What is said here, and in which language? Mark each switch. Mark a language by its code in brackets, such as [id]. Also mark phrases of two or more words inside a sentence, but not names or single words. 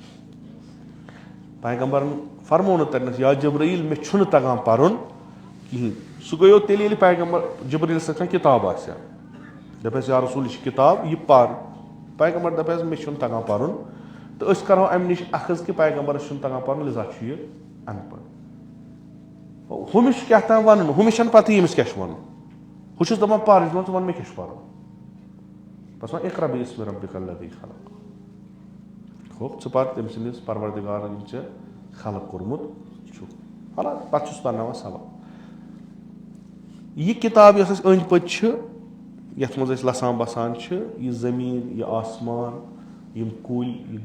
[ks] پیغمبرن فرموو نہٕ تتنس یا جبرایٖل مےٚ چھُنہٕ تگان پرُن کِہینۍ سُہ گٔیو تیٚلہِ ییٚلہِ پیغمبر جبرایٖل سۭتۍ کانٛہہ کِتاب آسہِ ہا دپیس یا رسوٗل یہِ چھِ کِتاب یہِ پر پیغمبر دپیس مےٚ چھُنہٕ تگان پرُن تہٕ أسۍ کرہو امہِ نِش اخذ کہِ پیغمبرس چھُنہٕ تگان پرُن لِذا چھُ یہِ اَن پڑھ ہُمِس چھُ کیاہ تام ونُن ہُمِس چھنہٕ پتہٕ ییٚمِس کیاہ چھُ ونُن ہُہ چھُس دپان پر یہِ چھُ دپان ژٕ ون مےٚ کیاہ چھُ پرُن بس وۄنۍ [ar] اقرا بِاسمِ ربِکَ الذی خلق [ks] ہوٚپ ژٕ پر تٔمۍ سٕنٛدِس پروردِگارن ییٚمۍ ژےٚ خلق کوٚرمُت چھُکھ حالانکہِ پتہٕ چھُس پرناوان سبق یہِ کِتاب یۄس اَسہِ أنٛدۍ پٔکۍ چھِ یتھ منٛز أسۍ لسان بسان چھِ یہِ زٔمیٖن یہِ آسمان یِم کُلۍ یہِ